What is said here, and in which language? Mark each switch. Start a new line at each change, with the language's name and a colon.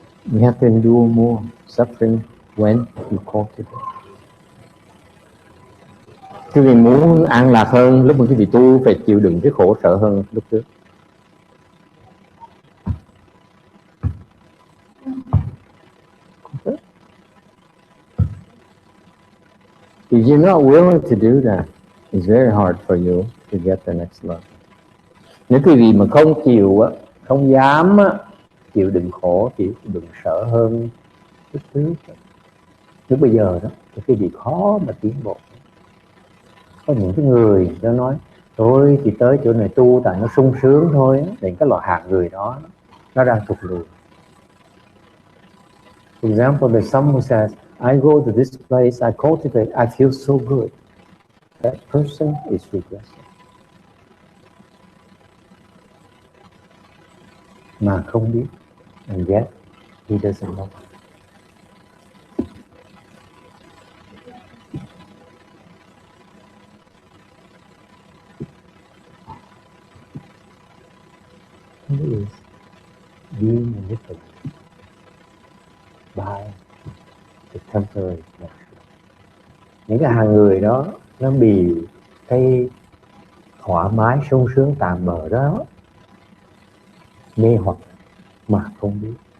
English: You have to endure more suffering when you cultivate.
Vietnamese: Quý vị muốn an lạc hơn, lúc mà quý vị tu phải chịu đựng cái khổ sở hơn lúc trước.
English: If you're not willing to do that, it's very hard for you to get the next level.
Vietnamese: Nếu quý vị mà không chịu á, không dám á, chịu đựng khổ, chịu đựng sợ hơn lúc trước, lúc bây giờ đó, thì quý vị khó mà tiến bộ. Có những cái người nó nói tôi chỉ tới chỗ này tu tại nó sung sướng thôi á, đến cái loại hạng người đó nó đang thụt lùi.
English: For example, there's someone who says, I go to this place, I cultivate, I feel so good. That person is regressing.
Vietnamese: Mà không biết,
English: and yet he doesn't know. He is being manipulated by the temporary pleasure.
Vietnamese: Những cái hàng người đó nó bị cái thoải mái sung sướng tạm bợ đó mê hoặc mà không biết.